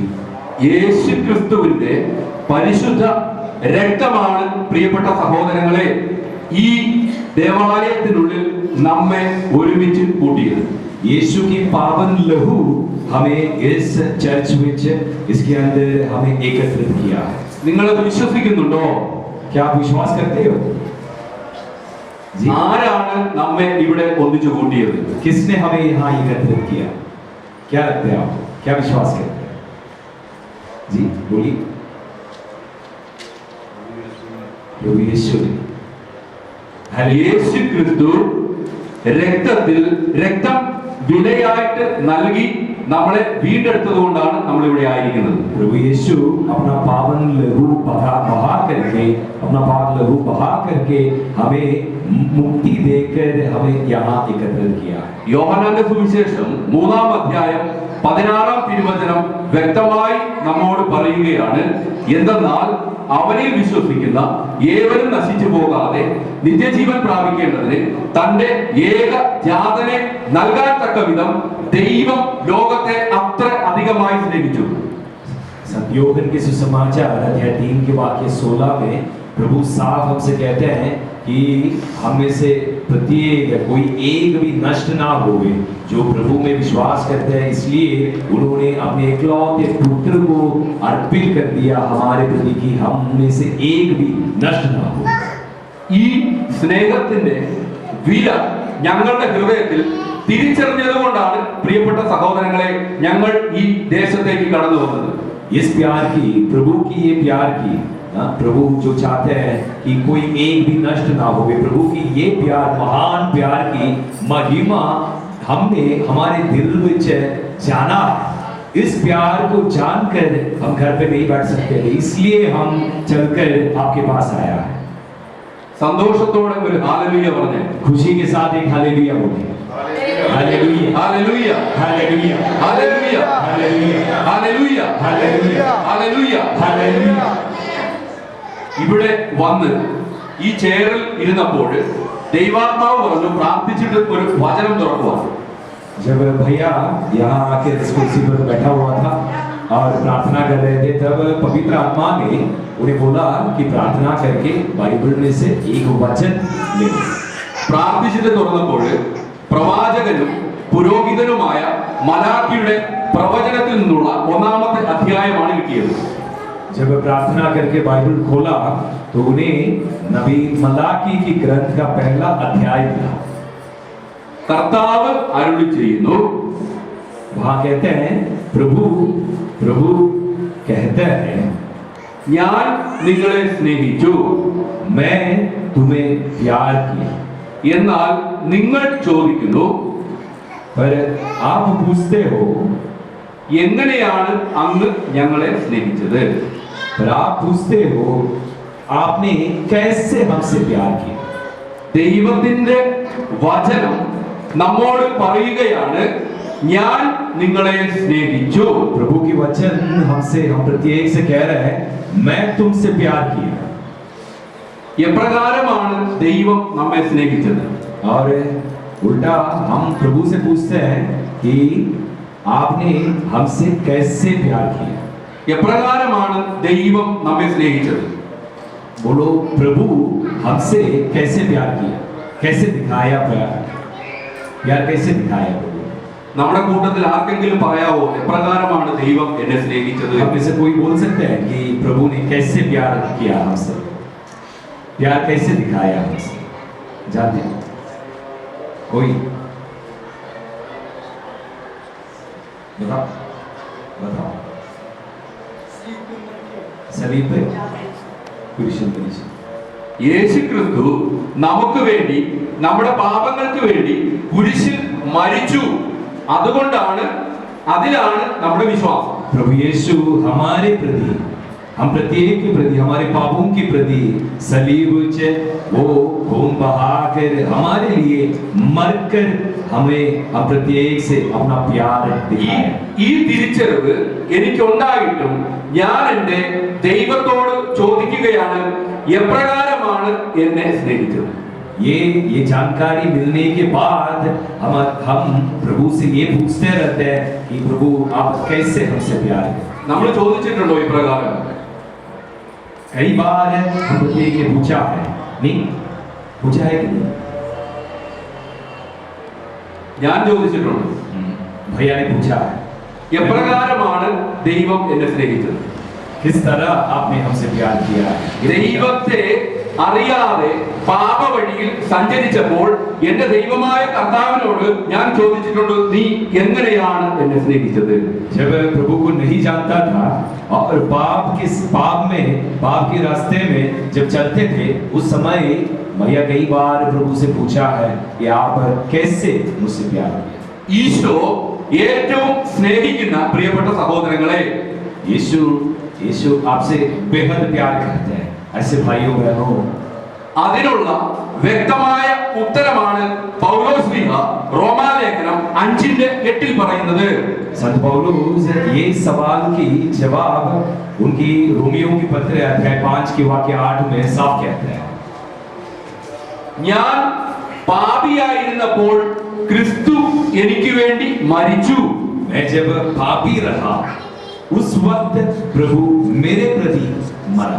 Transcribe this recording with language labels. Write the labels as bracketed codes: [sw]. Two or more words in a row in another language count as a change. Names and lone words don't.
[ml] യേശു ക്രിസ്തുവിന്റെ പരിശുദ്ധ രക്തമാണ് പ്രിയപ്പെട്ട സഹോദരങ്ങളെ ഈ ദേവാലയത്തിനുള്ളിൽ നമ്മെ ഒരുമിച്ച് കൂട്ടിയത്. [hi] यीशु की पावन लहू हमें इस चर्च विच इसके अंदर हमें एकत्रित किया है। [ml] നിങ്ങളത് വിശ്വസിക്കുന്നുണ്ടോ? [hi] क्या आप विश्वास करते हो? जी, [ml] ആരാണ് നമ്മെ ഇവിടെ ഒന്നിച്ചു കൂട്ടിയത്? [hi] किसने हमें यहाँ एकत्रित किया? क्या लगता है आपको? क्या विश्वास करते हैं? जी बोलिए। प्रभु यीशु ने। [ml] യേശു ക്രിസ്തു രക്തം വിലയായിട്ട് നൽകി നമ്മളെ വീണ്ടെടുത്തത് കൊണ്ടാണ് നമ്മൾ ഇവിടെ ആയിരിക്കുന്നത്. [hi] प्रभु यीशु अपना पावन लहू बहा करके हमें मुक्ति देकर हमें यहाँ एकत्रित किया है। [ml] യോഹന്നാന്റെ സുവിശേഷം 3-ാം അധ്യായം 16-ാം തിരുവചനം വ്യക്തമായി നമ്മോട് പറയുകയാണ്, എന്തെന്നാൽ അവനിൽ വിശ്വസിക്കുന്ന ഏവരും നശിച്ചു പോകാതെ നിത്യജീവൻ പ്രാപിക്കേണ്ടതിന് തന്റെ ഏക ജാതനെ നൽകാൻ തക്ക വിധം ദൈവം ലോകത്തെ അത്ര അധികമായി സ്നേഹിച്ചു. [hi] യോഹन के सुसमाचार अध्याय 3 के वाक्य 16 में प्रभु साफ हमसे कहते हैं कि हम में से प्रत्येक कोई एक भी नष्ट ना होवे जो प्रभु में विश्वास करते हैं, इसलिए उन्होंने अपने एकलौते पुत्र को अर्पित कर दिया हमारे प्रति कि हम में से एक भी नष्ट ना हो। [ml] ഈ സ്നേഹത്തിന്റെ വില ഞങ്ങളുടെ ഹൃദയത്തിൽ തിരിച്ചറിഞ്ഞതുകൊണ്ടാണ് പ്രിയപ്പെട്ട സഹോദരങ്ങളെ ഞങ്ങൾ ഈ ദേശത്തേക്ക് കടന്നു വന്നത്. [hi] इस प्यार की, प्रभु की ये प्यार की, प्रभु जो चाहते हैं कि कोई एक भी नष्ट ना हो, प्रभु की ये प्यार, महान प्यार की महिमा हमने हमारे दिल में जाना है। इस प्यार को जानकर हम घर पे नहीं बैठ सकते, इसलिए हम चलकर आपके पास आया है। [ml] സന്തോഷത്തോടെ ഒരു ഹല്ലേലൂയ പറഞ്ഞേ. [hi] खुशी के साथ एक हालेलुया बोलिए। हालेलुया, [ml] ഹല്ലേലൂയ, [hi] हालेलुया, [ml] ഹല്ലേലൂയ, [hi] हालेलुया, [ml] ഹല്ലേലൂയ, [hi] हालेलुया, [ml] ഹല്ലേലൂയ. [hi] हालेलुया। [ml] ഇവിടെ വന്ന് ഈ ചെയറിൽ ഇരുന്നപ്പോൾ ദൈവാത്മാവ് പറഞ്ഞു പ്രാർത്ഥിച്ചിട്ട് ഒരു വചനം തുറക്കുക. [hi] जब भैया यहाँ आके इस कुर्सी पर बैठा हुआ था और प्रार्थना कर रहे थे, तब पवित्र आत्मा ने उन्हें बोला कि प्रार्थना करके बाइबल में से एक वचन ले। [ml] പ്രാർത്ഥിച്ചിട്ട് തുറന്നപ്പോൾ പ്രവാചകനും പുരോഹിതനുമായ മലാഖിയുടെ പ്രവചനത്തിൽ നിന്നുള്ള 1-ാമത്തെ അധ്യായമാണ് കിട്ടിയത്. [hi] जब प्रार्थना करके बाइबल खोला तो उन्हें नबी मलाकी की ग्रंथ का पहला अध्याय मिला। [ml] കർത്താവ് അരുളി ചെയ്യുന്നു, [hi] वहां कहते हैं प्रभु कहते हैं, [ml] ഞാൻ നിങ്ങളെ സ്നേഹിച്ചു, [hi] मैं तुम्हें प्यार किया, [ml] എന്നാൽ നിങ്ങൾ ചോദിക്കുന്നു, [hi] पर आप पूछते हो [ml] എങ്ങനെയാണ് അങ്ങ് ഞങ്ങളെ സ്നേഹിച്ചത്? [hi] पर आप पूछते हो आपने कैसे हमसे प्यार किया। [ml] ദൈവത്തിന്റെ വചനം നമ്മോട് പറയുകയാണ്, ഞാൻ നിങ്ങളെ സ്നേഹിച്ചു. [hi] प्रभु की वचन हम प्रत्येक से कह रहे हैं, मैं तुमसे प्यार किया। [ml] എപ്രകാരമാണ് ദൈവം നമ്മെ സ്നേഹിച്ചത്? [hi] और उल्टा हम प्रभु से पूछते हैं कि आपने हमसे कैसे प्यार किया। [ml] എപ്രകാരമാണ് ദൈവം നമ്മെ സ്നേഹിച്ചത്? [hi] बोलो, प्रभु हमसे कैसे प्यार किया, कैसे दिखाया प्यार, प्यार कैसे दिखाया प्रभु। [ml] നമ്മുടെ കൂട്ടത്തിൽ ആർക്കെങ്കിലും പറയാവോ എപ്രകാരമാണ് ദൈവം എന്നെ സ്നേഹിച്ചത്? [hi] हम में से कोई बोल सकते हैं कि प्रभु ने कैसे प्यार किया हमसे, प्यार कैसे दिखाया हमसे, जानते हैं कोई? बताओ बताओ। सलीब पे [ml] കുരിശിൽ കുരിശിൽ യേശു ക്രിസ്തു നമുക്ക് വേണ്ടി, നമ്മുടെ പാപങ്ങൾക്ക് വേണ്ടി കുരിശിൽ മരിച്ചു. അതുകൊണ്ടാണ്, അതിലാണ് നമ്മുടെ വിശ്വാസം. [hi] प्रभु यीशु हमारे प्रति, हम प्रत्येक के प्रति, हमारे पापों के प्रति सलीब से वो खून बहाकर हमारे लिए मरकर हमें हम प्रत्येक से अपना प्यार दिखाया। [ml] ഈ തിരിച്ചറിവ് എനിക്കുണ്ടായിട്ടും ഞാൻ എൻ്റെ ദൈവത്തോട് ചോദിക്കുകയാണ്, എപ്രകാരമാണ് എന്നെ സ്നേഹിച്ചത്? [hi] ये जानकारी मिलने के बाद हम प्रभु से ये पूछते रहते हैं कि प्रभु आप कैसे हमसे प्यार करें। [ml] നമ്മൾ ചോദിച്ചിട്ടുണ്ടോ ഇപ്രകാരം? [hi] कई बार हम प्रत्येक ने पूछा है, नहीं पूछा है कि नहीं? [ml] ഞാൻ ചോദിച്ചിട്ടുണ്ട്. [hi] भैया ने पूछा है, [ml] എപ്രകാരമാണ് ദൈവം എന്നെ സ്നേഹിച്ചത്? [hi] किस तरह आपने हमसे प्यार किया है। [ml] ദൈവത്തെ അറിയാതെ പാപവഴിയിൽ സഞ്ചരിച്ചപ്പോൾ എന്റെ ദൈവമായ കർത്താവിനോട് ഞാൻ ചോദിച്ചിട്ടുണ്ട്, നീ എങ്ങനെയാണ് എന്നെ സ്നേഹിച്ചത്? [hi] जब प्रभु को नहीं जानता था और पाप के रास्ते में जब चलते थे, उस समय मैया कई बार प्रभु से पूछा है कि आप कैसे मुझसे प्यार किए। [ml] ഈശോ ഏറ്റവും സ്നേഹിക്കുന്ന പ്രിയപ്പെട്ട സഹോദരങ്ങളെ, [hi] यीशु आपसे बेहद प्यार करते हैं। ऐसे भाइयों बहनों, [ml] അതിനുള്ള വ്യക്തമായ ഉത്തരമാണ് പൗലോസ്ലീഹ റോമാലേഖനം 5:8 പറയുന്നത്. [hi] संत पौलुस ये सवाल की जवाब उनकी रोमियो की पत्र अध्याय 5 के वाक्य 8 में साफ कहते हैं। [ml] ഞാൻ പാപിയായിരുന്നപ്പോൾ ക്രിസ്തു എനിക്ക് വേണ്ടി മരിച്ചു. [hi] मैं जब पापी रहा उस वक्त प्रभु मेरे प्रति मरा।